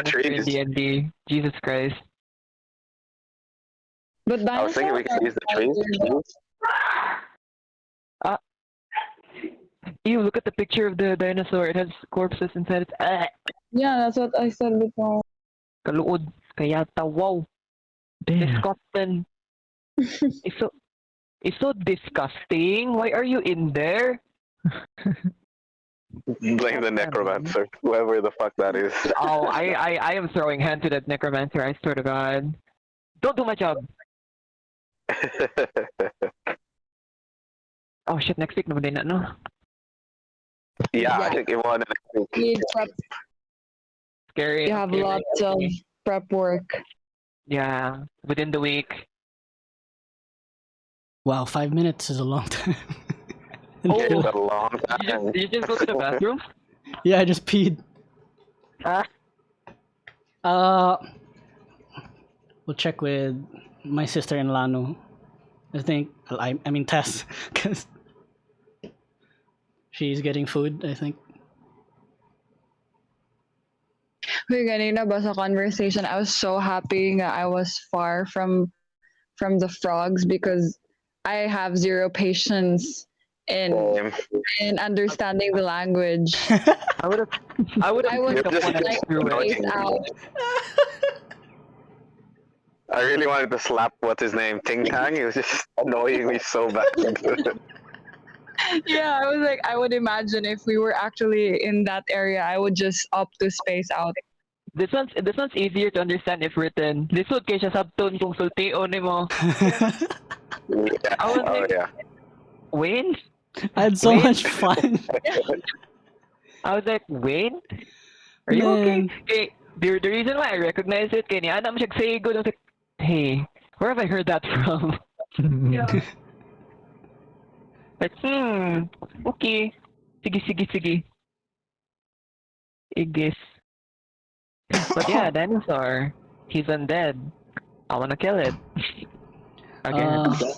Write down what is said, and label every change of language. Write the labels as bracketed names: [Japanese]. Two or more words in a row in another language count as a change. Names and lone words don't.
[English] dinosaur in trees. DnD. Jesus Christ! But I was thinking we could use the trees. Ew! Look at the picture of the dinosaur. It has corpses inside its. Yeah, that's what I said before. [Cebuano] Kaluod. Kaya tawaw. [English] Damn. Disgusting. It's so disgusting. Why are you in there? Blame the necromancer, whoever the fuck that is. Oh, I am throwing hand to that necromancer. I swear to God. Don't do my job. Oh shit! Next week [Filipino] naman din no. [English] Yeah, I think you won next week. Need prep. Scary. You have scary. lots of prep work. Yeah, within the week. Wow, 5 minutes is a long time. It's a long time. You just go to the bathroom? Yeah, I just peed. Ah. We'll check with my sister in Lanu. I think, I mean Tess, because she's getting food, I think. [Cebuano] Uy, ganina ba sa [English] conversation, I was so happy that I was far from the frogs because I have zero patience in understanding the language. I would would just like face out. I really wanted to slap what's his name, Ting Tang. He was just annoying me so bad. Yeah, I was like, I would imagine if we were actually in that area, I would just opt to space out. This one's easier to understand if written. [Cebuano] Lisod kay siya sabton kung sultiyon nimo. [English] Yeah. I was Oh like- yeah. Wayne? I had so Wait. much fun. I was like, Wayne? Are you Man. okay? The reason why I recognize it, [Cebuano] kaya niya, siya [English] say good. I was like, hey, where have I heard that from? Yeah. Like, okay. Sige. Igis. But yeah, Dinosaur. He's undead. I wanna kill it. Again.